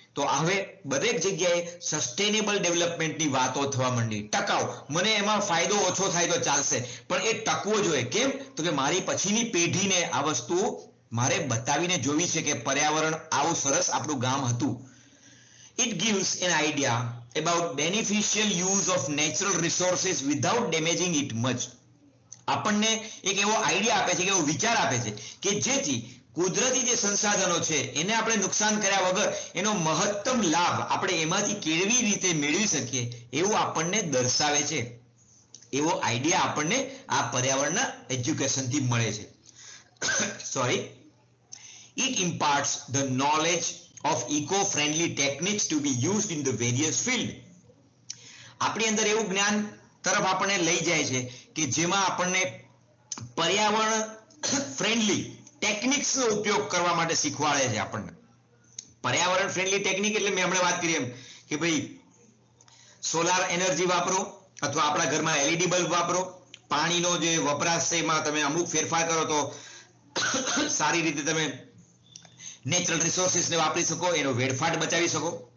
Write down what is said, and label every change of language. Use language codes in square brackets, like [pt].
[gu] તો હવે દરેક જગ્યાએ સસ્ટેનેબલ ડેવલપમેન્ટની વાતો થવા માંડી. ટકાઉ, મને એમાં ફાયદો ઓછો થાય તો ચાલશે પણ એ ટકવો જોઈએ. કેમ? તો કે મારી પછીની પેઢીને આ વસ્તુ મારે બતાવીને જોવી છે કે પર્યાવરણ આવું સરસ આપણું ગામ હતું. [en] It gives an idea about beneficial use of natural resources without damaging it much. [gu] આપણને એક એવો આઈડિયા આપે છે કે એવો વિચાર આપે છે કે જેથી કુદરતી જે સંસાધનો છે એને આપણે નુકસાન કર્યા વગર એનો મહત્તમ લાભ આપણે એમાંથી કેવી રીતે મેળવી શકીએ એવું આપણને દર્શાવે છે. એવો આઈડિયા આપણને આ પર્યાવરણના એજ્યુકેશનથી મળે છે. [en] Sorry. It imparts the knowledge of eco-friendly techniques to be used in the various field. [gu] આપણી અંદર એવું જ્ઞાન તરફ આપણને લઈ જાય છે કે જેમાં આપણને પર્યાવરણ ફ્રેન્ડલી ટેકનિક્સનો ઉપયોગ કરવા માટે શીખવાડે છે. આપણને પર્યાવરણ ફ્રેન્ડલી ટેકનિક એટલે મેં હમણાં વાત કરી એમ કે ભાઈ સોલાર એનર્જી વાપરો અથવા આપણા ઘરમાં LED બલ્બ વાપરો, પાણીનો જે વપરાશ છે એમાં તમે અમુક ફેરફાર કરો તો સારી રીતે તમે નેચરલ રિસોર્સિસને વાપરી શકો, એનો વેડફાટ બચાવી શકો.